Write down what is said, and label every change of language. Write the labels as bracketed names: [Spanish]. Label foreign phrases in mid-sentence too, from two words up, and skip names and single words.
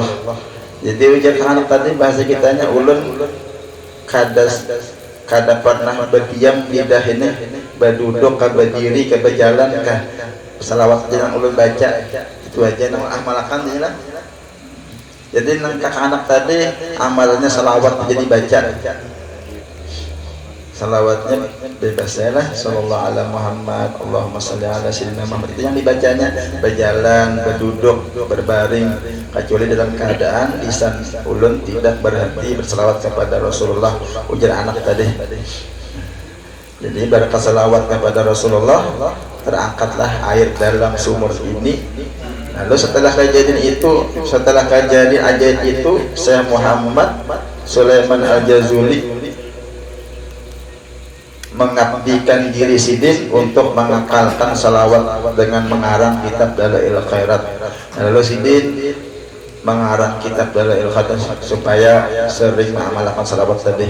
[Banjar] Jadi ujar anak tadi bahasa kitanya, ulun kada pernah berdiam lidah ini, berduduk ke berdiri ke berjalan ke selawat jangan ulun baca, itu aja nama amalakan dia lah. Jadi kakak anak tadi amalnya selawat jadi baca, salawatnya bebas lah, [Arabic] صلى الله على محمد، اللهم صل على سيدنا محمد, [Banjar] itu yang dibacanya, berjalan, berduduk, berbaring, kecuali dalam keadaan lisan ulun tidak berhenti berselawat kepada Rasulullah, ujar anak tadi. [Indonesian] Jadi berkat selawat kepada Rasulullah, terangkatlah air dalam sumur ini. Lalu setelah kejadian ajaib itu, Syekh Muhammad Sulaiman Al-Jazuli mengabdikan diri Sidin untuk mengakalkan salawat dengan mengarang kitab Dalail Khairat. Lalu Sidin mengarang kitab Dalail Khatam supaya sering mengamalkan salawat tadi.